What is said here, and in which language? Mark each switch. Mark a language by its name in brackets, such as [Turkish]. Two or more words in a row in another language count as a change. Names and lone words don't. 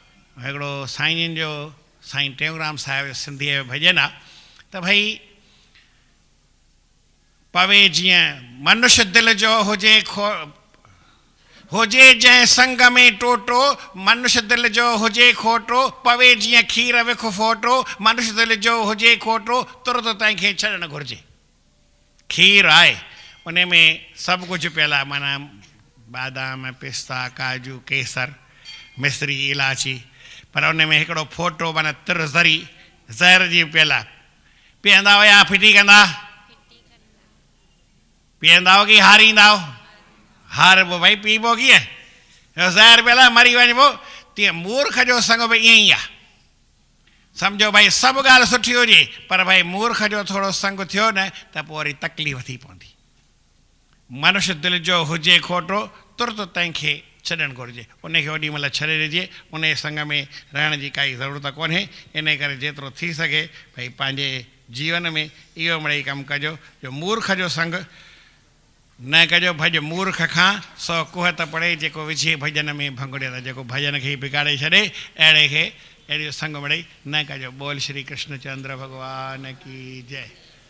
[Sindhi] हिकिड़ो साईं जो, साईं टेऊंराम साहिब जो सिंधीअ जो भॼन आहे त भई पवे जीअं मनुष्य दिलि जो हुजे जंहिं संग में टोटो, मनुष्य दिलि जो हुजे खोटो। पवे जीअं खीर विख फोटो, मनुष्य दिलि जो हुजे खोटो। तुरत तंहिंखे छॾणु घुरिजे। खीर आहे, उन में सभु कुझु पियल आहे, माना बादाम पिस्ता काजू केसर मिश्री इलायची, पर उन में हिकिड़ो फोटो माना तिर ज़री ज़हर जी पियल आहे। पीअंदा हुया फिटी कंदा, पीअंदा हो की हारींदा हो? हारबो भाई, पीबो कीअं? ज़हर पियल आहे, मरी वञिबो। तीअं मूर्ख जो संग बि ईअं ई आहे। सम्झो भाई सभु ॻाल्हि सुठी हुजे पर भाई मूर्ख जो थोरो संग थियो न त पोइ वरी तकलीफ़ थी पवंदी। मनुष्य दिलि जो हुजे खोटो तुरत तंहिंखे छॾणु घुरिजे, उनखे ओॾी महिल छॾे ॾिजे, उन संग में रहण जी काई ज़रूरत कोन्हे। इन करे जेतिरो थी सघे भई पंहिंजे जीवन में इहो मिड़ेई कमु कजो जो मूर्ख जो संग न कजो। भॼ मूर्ख खां 100 कुहत पढ़े, जेको विझे भॼन में भंगुड़े त जेको भॼन खे बिगाड़े छॾे अहिड़े खे अहिड़ो संग मिड़ेई न कजो। बोल श्री कृष्ण चंद्र भॻवान की जय।